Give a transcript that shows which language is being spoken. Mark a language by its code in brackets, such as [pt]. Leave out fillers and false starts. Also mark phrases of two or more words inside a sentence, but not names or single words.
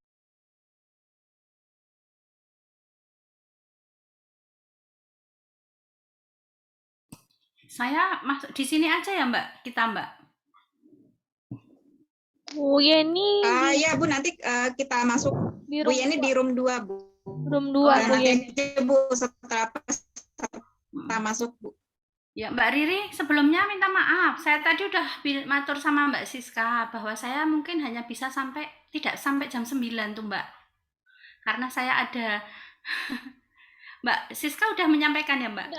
[id] Saya masuk di sini aja ya Mbak, kita Mbak. Bu Yeni. Ya Bu, nanti kita masuk di Bu Yeni di room 2 Bu. Room 2 Bu Yeni. Bu setelah kita masuk Bu. Ya Mbak Riri, sebelumnya minta maaf. Saya tadi udah matur sama Mbak Siska bahwa saya mungkin hanya bisa tidak sampai jam 9 tuh Mbak. Karena saya ada Mbak Siska udah menyampaikan ya Mbak?